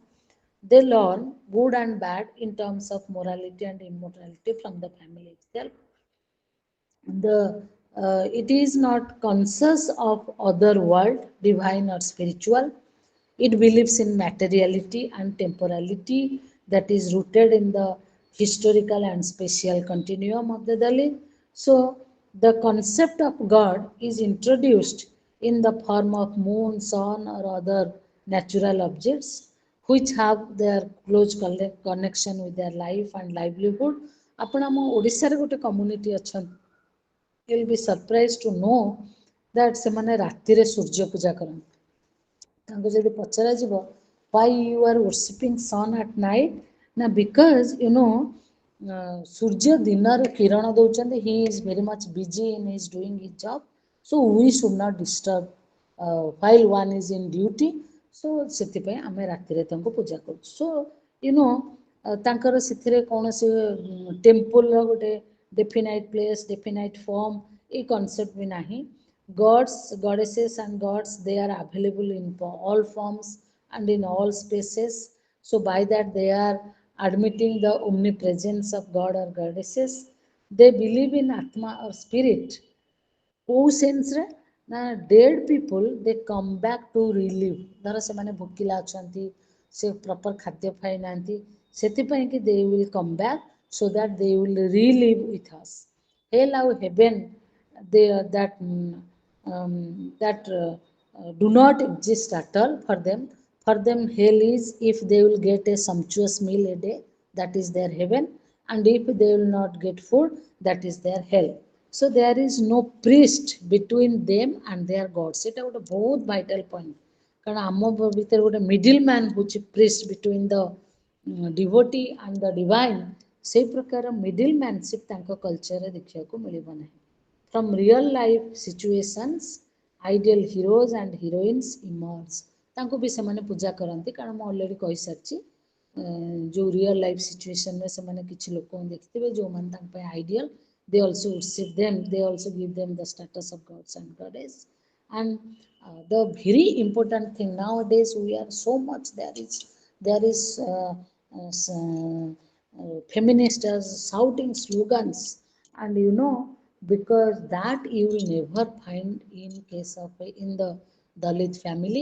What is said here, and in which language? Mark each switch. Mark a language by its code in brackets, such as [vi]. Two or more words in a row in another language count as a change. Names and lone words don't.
[en] They learn good and bad in terms of morality and immorality from the family itself the it is not conscious of other world divine or spiritual it believes in materiality and temporality that is rooted in the historical and spatial continuum of the Dalit. So the concept of God is introduced in the form of moon, sun, or other natural objects which have their close connection with their life and livelihood. [or] ଆପଣ ଆମ ଓଡ଼ିଶାରେ ଗୋଟେ କମ୍ୟୁନିଟି ଅଛନ୍ତି [en] you'll be surprised to know that [or] ସେମାନେ ରାତିରେ ସୂର୍ଯ୍ୟ ପୂଜା କରନ୍ତି ତାଙ୍କୁ ଯଦି ପଚରାଯିବ [en] why you are worshipping sun at night [or] ନା [en] because you know [or] ସୂର୍ଯ୍ୟ ଦିନରେ କିରଣ ଦଉଛନ୍ତି he [en] is very much busy in his doing his job so we should not disturb while one is in duty so [or] ସେଥିପାଇଁ ଆମେ ରାତିରେ ତାଙ୍କୁ ପୂଜା କରୁଛୁ [en] so you know [or] ତାଙ୍କର ସେଥିରେ କୌଣସି ଟେମ୍ପଲର ଗୋଟେ [en] definite place definite form [or] ଏ concept ବି ନାହିଁ [en] gods goddesses and gods they are available in all forms and in all spaces so by that they are admitting the omnipresence of god or goddesses they believe in atma or spirit [or] କୋଉ ସେନ୍ସରେ ନା [en] dead people they come back to relieve [or] ଧର ସେମାନେ ଭୋକିଲା ଅଛନ୍ତି ସେ ପ୍ରପର୍ ଖାଦ୍ୟ ଖାଇନାହାନ୍ତି ସେଥିପାଇଁ କି [en] they will come back so that they will relieve with us hell ଆଉ ହେଭେନ୍ they that that do not exist at all for them hell is if they will get a sumptuous meal a day that is their heaven and if they will not get food that is their hell so there is no priest between them and their gods এটা [or] ଗୋଟେ ବହୁତ [en] vital point [or] କାରଣ ଆମ ଭିତରେ ଗୋଟେ [en] middle man ହେଉଛି priest between the devotee and the divine [or] ସେଇ ପ୍ରକାର [en] middle manship [or] ତାଙ୍କ କଲଚରରେ ଦେଖିବାକୁ ମିଳିବ ନାହିଁ [en] from real life situations ideal heroes and heroines emerge [or] ତାଙ୍କୁ ବି ସେମାନେ ପୂଜା କରନ୍ତି କାରଣ ମୁଁ ଅଲରେଡ଼ି କହିସାରିଛି ଯେଉଁ ରିଅଲ ଲାଇଫ୍ ସିଚୁଏସନରେ ସେମାନେ କିଛି ଲୋକଙ୍କୁ ଦେଖିଥିବେ ଯେଉଁମାନେ ତାଙ୍କ ପାଇଁ ଆଇଡ଼ିଆଲ [en] they also worship them they also give them the status of gods and goddess and the very important thing nowadays we are so much there is feminists shouting slogans, and because that you will never find in case of in the Dalit family.